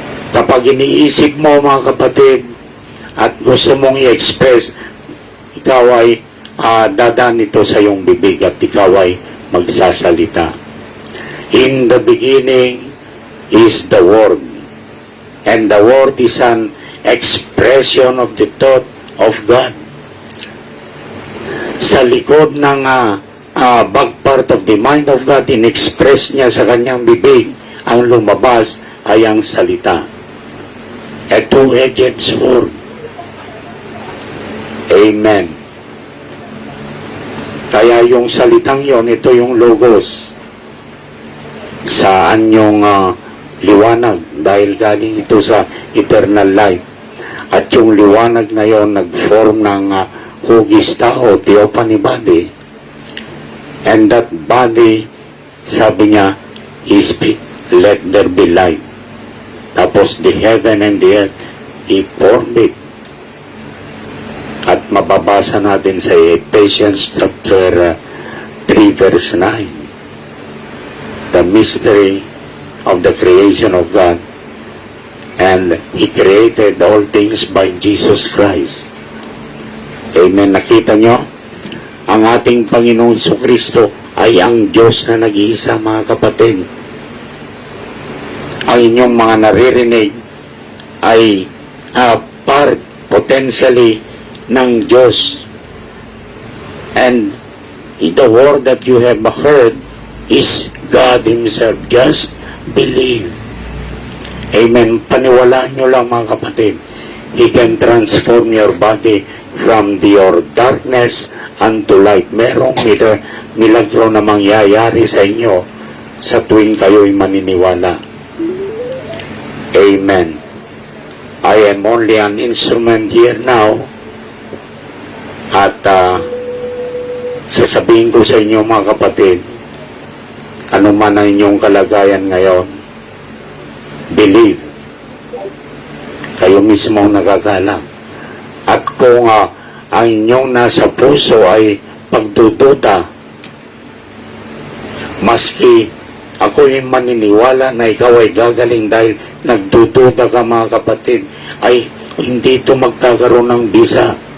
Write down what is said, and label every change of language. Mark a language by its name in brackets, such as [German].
[Filipino] Kapag iniisip mo, mga kapatid, at gusto mong i-express, ikaw ay dadaan ito sa iyong bibig at ikaw ay magsasalita. [English] In the beginning is the Word, and the Word is an expression of the thought of God. [Filipino] Sa likod ng [English] back part of the mind of God, [Filipino] in-express niya sa kanyang bibig, ang lumabas ay ang salita. [English] A two-edged sword. Amen. [Filipino] Kaya yung salitang yon, ito yung logos sa anyong liwanag, dahil galing ito sa eternal life. At yung liwanag na yon nag-form ng hugis tao, theophany body. [English] And that body, [Filipino] sabi niya, [English] He speak, let there be light. [Filipino] Tapos [English] the heaven and the earth, He formed it. [Filipino] At mababasa natin sa [English] Ephesians chapter 3 verse 9. The mystery of the creation of God. And He created all things by Jesus Christ. [Filipino] Amen. Nakita nyo? Ang ating Panginoon Kristo ay ang Diyos na nag-iisa, mga kapatid. Ang inyong mga naririnig ay part, [English] potentially, [Filipino] ng Diyos. [English] And the word that you have heard is God Himself. Just believe. Amen. [Filipino] Paniwalaan nyo lang, mga kapatid. [English] He can transform your body from your darkness unto light. [Filipino] Merong milagro na mangyayari sa inyo sa tuwing kayo'y maniniwala. Amen. [English] I am only an instrument here now. [Filipino] At sasabihin ko sa inyo, mga kapatid, ano man ang inyong kalagayan ngayon, [English] believe. [Filipino] Kayo mismo nakakalam. At kung ang inyong nasa puso ay pagdududa, maski ako yung maniniwala na ikaw ay gagaling dahil nagdududa ka, mga kapatid, ay hindi ito magkakaroon ng bisa.